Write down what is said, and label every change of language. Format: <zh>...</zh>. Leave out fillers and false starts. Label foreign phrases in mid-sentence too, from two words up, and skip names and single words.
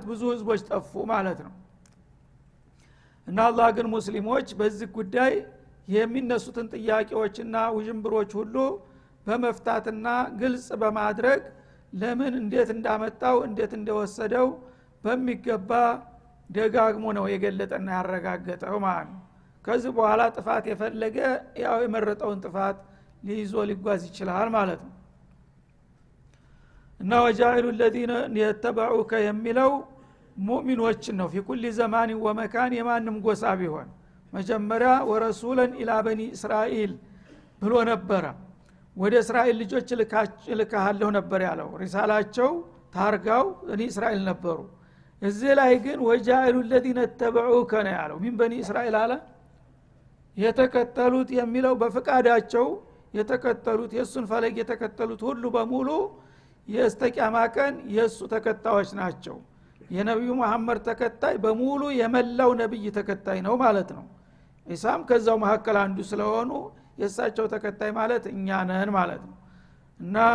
<am>ብዙ ህዝቦች ጠፉ ማለት ነው እና አላህ ግን ሙስሊሞች በዚህ ጉዳይ የሚነሱትን ጥያቄዎችና ውዥንብሮች ሁሉ በመፍታትና ግልጽ በማድረግ ለምን እንዴት እንዳመጣው እንዴት እንደወሰደው በሚገባ ደጋግሞ ነው የገለጠና ያረጋገጠው ማለት ነው ከዚህ በኋላ ጥፋት የፈለገ ያው የመረጠውን ጥፋት ሊይዞ ሊጓዝ ይችላል ማለት ነው እና</am> <ar>وجاعل الذين يتبعوك</ar> <am>የሚለው ሙእሚኖችን ነው</am> <ar>في كل زمان ومكان</ar> <am>የማንም ጎሳ ቢሆን መጀመሪያ</am> <ar>ورسولا إلى بني إسرائيل</ar> <am>ብሎ ነበር ወደ እስራኤል ልጆች ልካሃለሁ ነበር ያለው ሪሳላቸው ታርጋው እኔ እስራኤል ነበሩ እዚህ ላይ ግን</am> <ar>وجاعل الذين يتبعوك</ar> <am>ነው ያለው ምን በኒ እስራኤል አለ የተከተሉት የሚለው በፍቃዳቸው የተከተሉት የሱን ፈለግ የተከተሉት ሁሉ በሙሉ የስተቂያማ ቀን የሱ ተከታዮች ናቸው የነብዩ መሐመድ ተከታይ በሙሉ የመላው ነብይ ተከታይ ነው ማለት ነው ኢሳም ከዛው መሐከል አንዱ ስለሆኑ የሳቸው ተከታይ ማለት እኛ ነን ማለት ነው እና</am>